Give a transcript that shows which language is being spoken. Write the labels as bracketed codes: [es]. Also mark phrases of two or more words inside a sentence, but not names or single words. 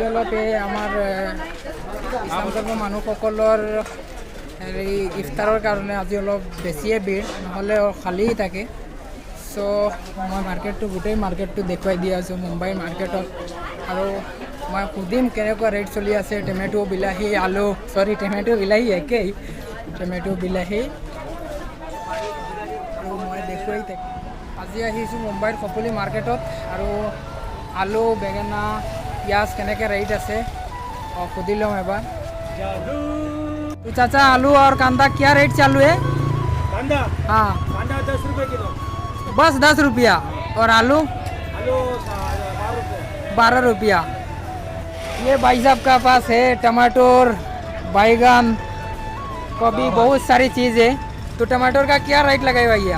[as] অলপ এই আমাৰ ইছলাম ধৰ্মৰ মানুহসকলৰ হেৰি ইফতাৰৰ কাৰণে আজি অলপ বেছিয়ে ভিৰ নহ'লে খালী থাকে চ' মই মাৰ্কেটটো গোটেই মাৰ্কেটটো দেখুৱাই দি আছোঁ মুম্বাইৰ মাৰ্কেটত আৰু মই সুধিম কেনেকুৱা ৰেট চলি আছে টমেটো বিলাহী আলু টমেটো বিলাহী একেই টমেটো বিলাহী আৰু মই দেখুৱাই থাকিম আজি আহিছোঁ মুম্বাইৰ খপলি মাৰ্কেটত আৰু আলু বেঙেনা পিঁয়াজ কেনেকৈ ৰেট আছে সুধি লওঁ এবাৰ [hi] तो चाचा आलू और कांदा क्या रेट चालू है कांदा हाँ कांदा 10 रुपए किलो बस 10 रुपया और आलू आलू 12 रुपया ये भाई साहब का पास है टमाटर बैगन कभी बहुत सारी चीज़ है तो टमाटर का क्या रेट लगाए भैया